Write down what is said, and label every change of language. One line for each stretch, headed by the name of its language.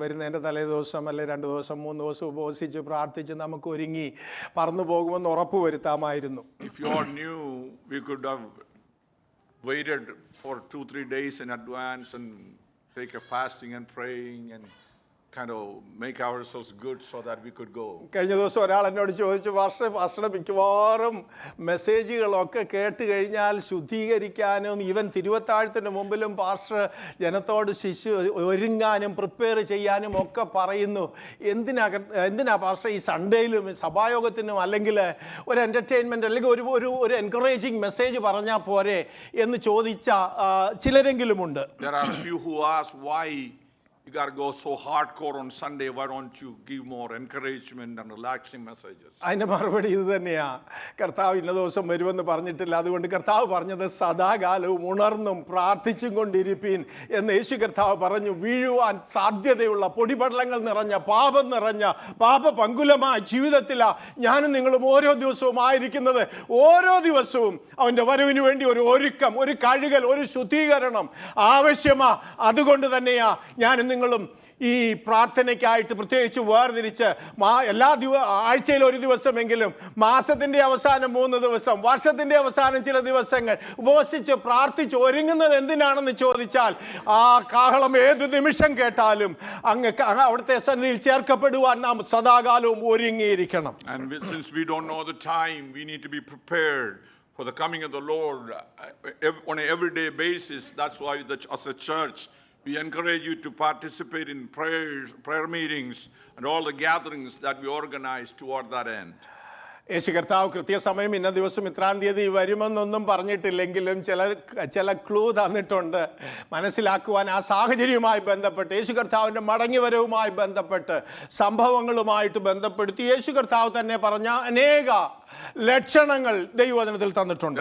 Malayalam: വരുന്നതിൻ്റെ തലേ ദിവസം അല്ലെ 2 ദിവസം 3 ദിവസം ഉപവസിച്ച് പ്രാർത്ഥിച്ച് നമുക്ക് ഒരുങ്ങി പറന്നു പോകുമെന്ന് ഉറപ്പ് വരുത്താമായിരുന്നു.
English: If you all knew, we could have waited for 2-3 days in advance and take a fasting and praying and kind of make ourselves good so that we could go.
Malayalam: കഴിഞ്ഞ ദിവസം ഒരാൾ എന്നോട് ചോദിച്ചു, പാസ്റ്ററുടെ മിക്കവാറും മെസ്സേജുകളൊക്കെ കേട്ട് കഴിഞ്ഞാൽ ശുദ്ധീകരിക്കാനും ഈവൻ തിരുവത്താഴത്തിന് മുമ്പിലും പാസ്റ്റർ ജനത്തോട് ഒരുങ്ങാനും പ്രിപ്പയർ ചെയ്യാനും ഒക്കെ പറയുന്നു. എന്തിനാ പാസ്റ്റർ ഈ സൺഡേയിലും സഭായോഗത്തിനും അല്ലെങ്കിൽ ഒരു എൻ്റർടൈൻമെൻറ്റ് അല്ലെങ്കിൽ ഒരു
English: encouraging message
Malayalam: പറഞ്ഞാൽ പോരെ എന്ന് ചോദിച്ച ചിലരെങ്കിലുമുണ്ട്.
English: There are a few who ask why you got to go so hardcore on Sunday. Why don't you give more encouragement and relaxing messages?
Malayalam: അതിൻ്റെ മറുപടി ഇത് തന്നെയാ, കർത്താവ് ഇന്ന ദിവസം വരുമെന്ന് പറഞ്ഞിട്ടില്ല. അതുകൊണ്ട് കർത്താവ് പറഞ്ഞത് സദാകാലവും ഉണർന്നും പ്രാർത്ഥിച്ചും കൊണ്ടിരിപ്പീൻ എന്ന് യേശു കർത്താവ് പറഞ്ഞു. വീഴുവാൻ സാധ്യതയുള്ള പൊടിപടലങ്ങൾ നിറഞ്ഞ പാപം നിറഞ്ഞ പാപപങ്കുലമായ ജീവിതത്തിലാണ് ഞാനും നിങ്ങളും ഓരോ ദിവസവും ആയിരിക്കുന്നത്. ഓരോ ദിവസവും അവൻ്റെ വരവിന് വേണ്ടി ഒരു ഒരുക്കം, ഒരു കഴുകൽ, ഒരു ശുദ്ധീകരണം ആവശ്യമാ. അതുകൊണ്ട് തന്നെയാ ഞാനും നിങ്ങളും ഈ പ്രാർത്ഥനയ്ക്കായിട്ട് പ്രത്യേകിച്ച് വേർതിരിച്ച് ആഴ്ചയിൽ ഒരു ദിവസമെങ്കിലും, മാസത്തിൻ്റെ അവസാനം 3 ദിവസം, വർഷത്തിൻ്റെ അവസാനം ചില ദിവസങ്ങൾ ഉപവസിച്ച് പ്രാർത്ഥിച്ച് ഒരുങ്ങുന്നത് എന്തിനാണെന്ന് ചോദിച്ചാൽ ആ കാഹളം ഏത് നിമിഷം കേട്ടാലും അവിടുത്തെ സന്നിധിയിൽ ചേർക്കപ്പെടുവാൻ നാം സദാകാലവും ഒരുങ്ങിയിരിക്കണം.
English: And since we don't know the time, we need to be prepared for the coming of the Lord on an everyday basis. That's why as a church we encourage you to participate in prayer meetings and all the gatherings that we organize toward that end.
Malayalam: യേശു കർത്താവ് കൃത്യസമയം ഇന്ന ദിവസം ഇത്രാം തീയതി വരുമെന്നൊന്നും പറഞ്ഞിട്ടില്ലെങ്കിലും ചില clue തന്നിട്ടുണ്ട്. മനസ്സിലാക്കുവാൻ ആ സാഹചര്യവുമായി ബന്ധപ്പെട്ട്, യേശു കർത്താവിൻ്റെ മടങ്ങിവരവുമായി ബന്ധപ്പെട്ട്, സംഭവങ്ങളുമായിട്ട് ബന്ധപ്പെടുത്തി യേശു കർത്താവ് തന്നെ പറഞ്ഞ അനേക ലക്ഷണങ്ങൾ ദൈവവചനത്തിൽ തന്നിട്ടുണ്ട്.